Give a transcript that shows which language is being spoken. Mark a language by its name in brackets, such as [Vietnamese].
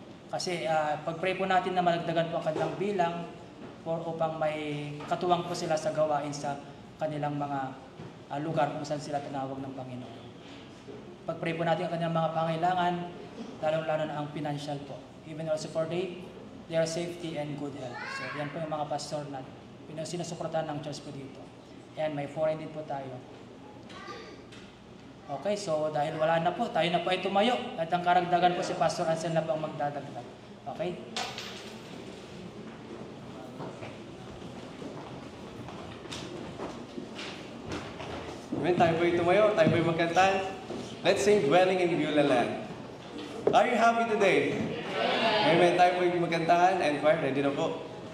[Filipino] Kasi pag-pray po natin na malagdagan po ang kanilang bilang upang may katuwang po sila sa gawain sa kanilang mga lugar kung saan sila tinawag ng Panginoon. Pag-pray po natin ang kanilang mga pangailangan, lalong-lalo na ang financial po. [English] Even also for their safety and good health. [Filipino] So yan po yung mga pastor na sinusuportahan ng church po dito. And may foreign din po tayo. Okay, so dahil wala na po, tayo na po ay tumayo. At ang karagdagan po si Pastor Ansel na po ang magdadagdag. [English] Okay? [Filipino] Amen, tayo po'y tumayo, tayo po'y magkantan. [English] Let's sing Dwelling in Beulah Land. Are you happy today? [Filipino] Amen, tayo po'y magkantahan and choir, ready na po.